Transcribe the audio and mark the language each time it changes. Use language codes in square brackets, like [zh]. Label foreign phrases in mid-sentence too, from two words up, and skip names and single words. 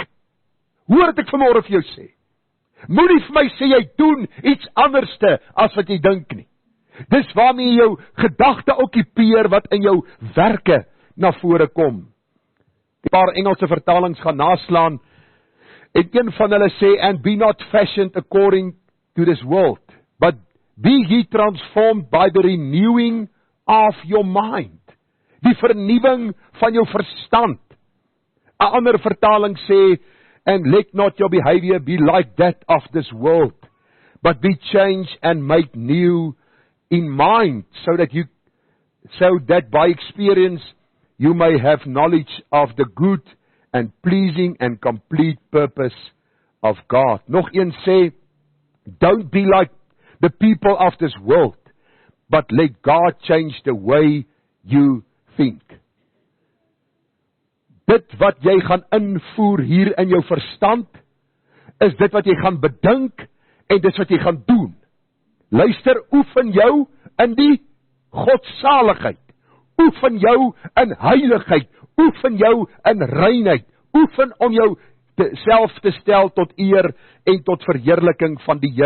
[af] Hoor het ek vanmôre vir jou sê, moenie vir my sê jy doen iets anderste as wat jy dink nie. Dis waarmee jou gedagte okkupeer wat in jou werke na vore kom. 'n Paar Engelse vertalings gaan naslaan, en een van hulle sê, [en] and be not fashioned according to this world, but be ye transformed by the renewing of your mind. [af] Die vernuwing van jou verstand. 'n Ander vertaling sê, [en] and let not your behavior be like that of this world, but be changed and made new in mind, so that by experience you may have knowledge of the good and pleasing and complete purpose of God. [af] Nog een sê, [en] don't be like the people of this world, but let God change the way you think. [af] Dit wat jy gaan invoer hier in jou verstand, is dit wat jy gaan bedink, en dit wat jy gaan doen. Luister, oefen jou in die godsaligheid, oefen jou in heiligheid, oefen jou in reinheid, oefen om jou self te stel tot eer en tot verheerliking van die Here.